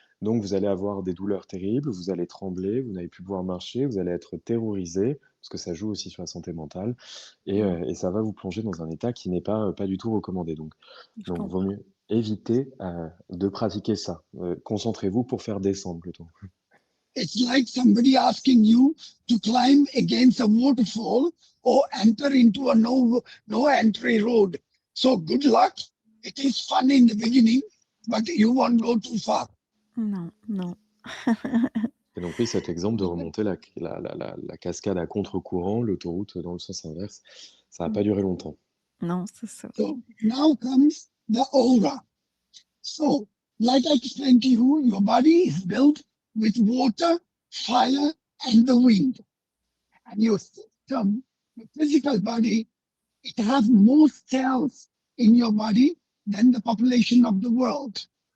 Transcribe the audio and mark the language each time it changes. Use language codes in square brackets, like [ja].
[fr] Donc, vous allez avoir des douleurs terribles, vous allez trembler, vous n'allez plus pouvoir marcher, vous allez être terrorisé, parce que ça joue aussi sur la santé mentale, Mhm. et ça va vous plonger dans un état qui n'est pas du tout recommandé. Je Donc vaut comprends. mieux éviter de pratiquer ça. Concentrez-vous pour faire descendre plutôt. [en] It's like somebody asking you to climb against a waterfall or enter into a no entry road. So good luck. It is fun in the beginning, but you won't go too far. [fr] Non, non. Et donc oui, cet exemple de remonter la cascade à contre-courant, l'autoroute dans le sens inverse, ça n'a pas duré longtemps. Non, c'est ça. [en] So now comes the aura. So, like I explained to you, your body is built with water, fire, and the wind. And your system, your physical body, it has more cells in your body than the population of the world.